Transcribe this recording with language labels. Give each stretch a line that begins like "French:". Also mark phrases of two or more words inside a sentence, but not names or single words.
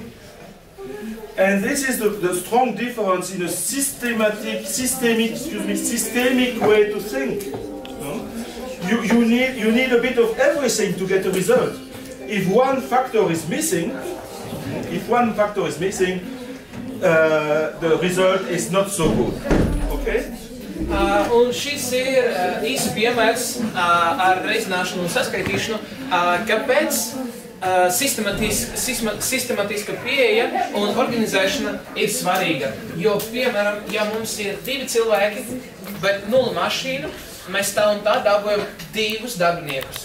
English: And this is the strong difference in a systemic way to think. You need a bit of everything to get a result. If one factor is missing, the result is not so good. Okay?
Latvian: Un šis ir īsts piemērs ar reizināšanu un saskaitīšanu, kāpēc sistemātiska pieeja un organizēšana ir svarīga. Jo, piemēram, ja mums ir 2 cilvēki, bet 0 mašīnu, mēs tā un tā dabūjam 2 darbiniekus.